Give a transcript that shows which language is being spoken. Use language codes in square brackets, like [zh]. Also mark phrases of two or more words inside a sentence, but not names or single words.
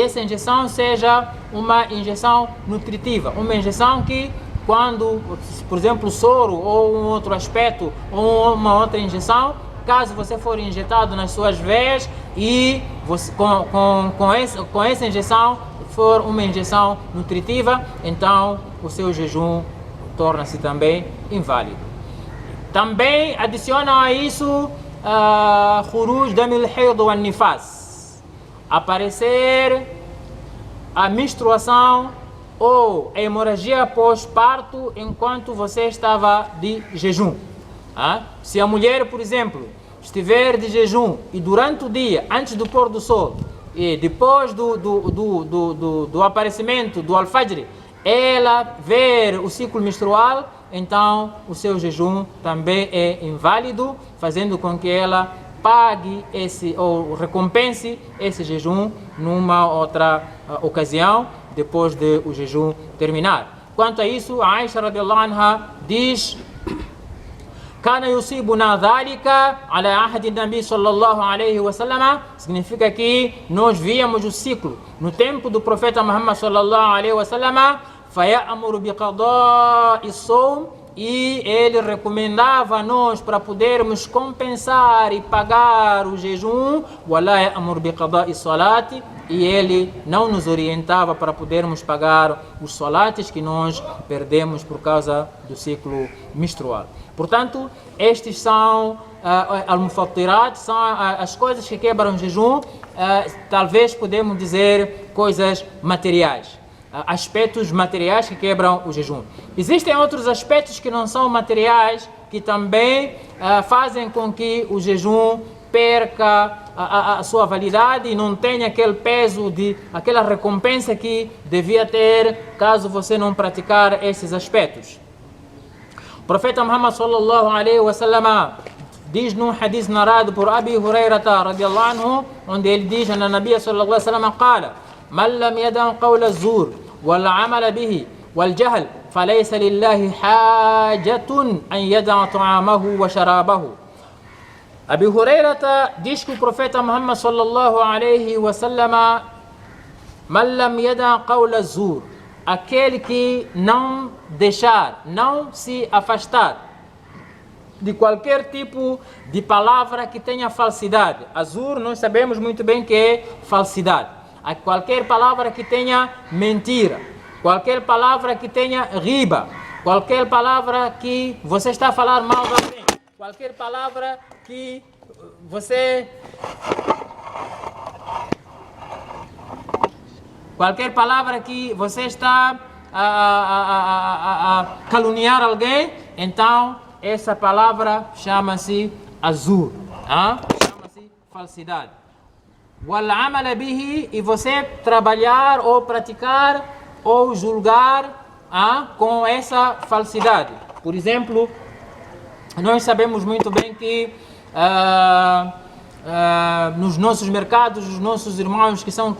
[pt] essa injeção seja uma injeção nutritiva, uma injeção que quando, por exemplo, soro ou um outro aspecto ou uma outra injeção, caso você for injetado nas suas veias e você, com essa injeção for uma injeção nutritiva, então o seu jejum torna-se também inválido. Também adicionam a isso [ar] خروج دم الحيض والنفاس, [pt] aparecer a menstruação ou a hemorragia pós-parto enquanto você estava de jejum. Se a mulher, por exemplo, estiver de jejum e durante o dia, antes do pôr do sol e depois do aparecimento do al-fajr, ela ver o ciclo menstrual, então o seu jejum também é inválido, fazendo com que ela pague ou recompense esse jejum numa outra ocasião, depois de o jejum terminar. Quanto a isso, a Aisha [ar] رضي الله عنها [pt] diz: [ar] كان يصيبنا ذلك على عهد النبي صلى الله عليه و سلم, [pt] significa que nós víamos o ciclo no tempo do profeta Muhammad [ar] صلى الله عليه وسلم, فيأمر بقضاء الصوم, [pt] e ele recomendava a nós para podermos compensar e pagar o jejum, [ar] ولا يأمر بقضاء الصلاة, [pt] e ele não nos orientava para podermos pagar os salates que nós perdemos por causa do ciclo menstrual. Portanto, estes são al-mufattirat, são as coisas que quebram o jejum, talvez podemos dizer coisas materiais, aspectos materiais que quebram o jejum. Existem outros aspectos que não são materiais, que também fazem com que o jejum perca a sua validade e não tenha aquele peso, aquela recompensa que devia ter caso você não praticar esses aspectos. O profeta Muhammad [ar] صلى الله عليه وسلم [pt] diz num hadith narrado por Abi Hurairata [ar] رضي الله عنه, [pt] onde ele diz: [ar] "أن النبي صلى الله عليه وسلم قال من لم يدع قول الزور والعمل به والجهل فليس لله حاجة أن يدع طعامه وشرابه." [pt] Abi Hurairata diz que o profeta Muhammad [ar] صلى الله عليه وسلم, من لم يدع قول الزور, [pt] aquele que não deixar, não se afastar de qualquer tipo de palavra que tenha falsidade. Azur nós sabemos muito bem que é falsidade. Qualquer palavra que tenha mentira, qualquer palavra que tenha riba, qualquer palavra que você está a falar mal de alguém, qualquer palavra que você... Qualquer palavra que você está a caluniar alguém, então essa palavra chama-se azur, chama-se falsidade. [ar] والعمل به, [pt] e você trabalhar ou praticar ou julgar com essa falsidade. Por exemplo, nós sabemos muito bem que nos nossos mercados, os nossos irmãos que são